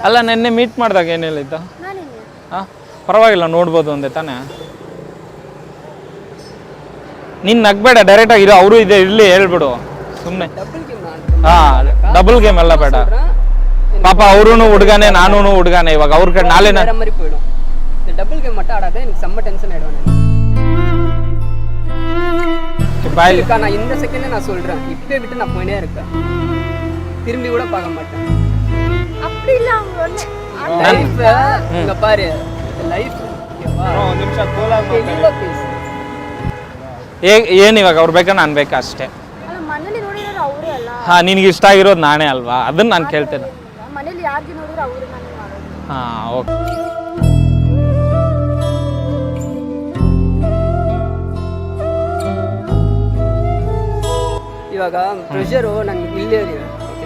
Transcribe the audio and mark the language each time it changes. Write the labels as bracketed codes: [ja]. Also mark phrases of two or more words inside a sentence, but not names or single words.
[kn] ಅಲ್ಲ ನೆನ್ನೆ ಮೀಟ್ ಮಾಡಿದಾಗ ಏನು ಹೇಳಿದ್ದ? ಹಾಂ, ಪರವಾಗಿಲ್ಲ ನೋಡ್ಬೋದು ಅಂದೆ ತಾನೇ. ನೀನು ನಗ್ಬೇಡ, ಡೈರೆಕ್ಟಾಗಿ ಇರೋ ಅವರು ಇದೆ ಇರಲಿ ಹೇಳ್ಬಿಡು ಸುಮ್ಮನೆ. ಹಾಂ, [en] double game [kn] ಎಲ್ಲ ಬೇಡ. ಪಾಪ ಅವರು ಹುಡುಗಾನೆ, ನಾನು ಹುಡುಗಾನೆ. ಇವಾಗ ಅವ್ರ ಕಡೆ ನಾಳೆ [en] double game [ta] மட்டும் ஆடாத, எனக்கு செம்ம டென்ஷன் ஆயிடுவேன். நான் இந்த செகண்ட்ல நான் சொல்றேன், இப்பவே விட்டு நான் போயினே இருக்கேன், திரும்பி கூட பார்க்க மாட்டேன். அப்படி இல்ல அவங்க லைஃப் இங்க பாரு, லைஃப் [kn] ಒಂದು ನಿಮಿಷ ಏನು ಇವಾಗ ಅವ್ರು ಬೇಕಾ ನಾನು ಬೇಕಾ ಅಷ್ಟೇ. ಮನೇಲಿ ನೋಡಿರೋರು ಅವರೇ ಅಲ್ಲ. ಹಾಂ, ನಿನಗೆ ಇಷ್ಟ ಆಗಿರೋದು ನಾನೇ ಅಲ್ವಾ, ಅದನ್ನ ನಾನು ಕೇಳ್ತೇನೆ. ಮನೇಲಿ ಯಾರಿಗೆ ನೋಡಿರೋ ಅವರು ನಾನು ಮಾಡೋದು. ಹಾಂ, ಓಕೆ. ಇವಾಗ ಪ್ರೆಷರು ನಂಗೆ ಇಲ್ಲೇ ಇದೆ. ಓಕೆನಾ?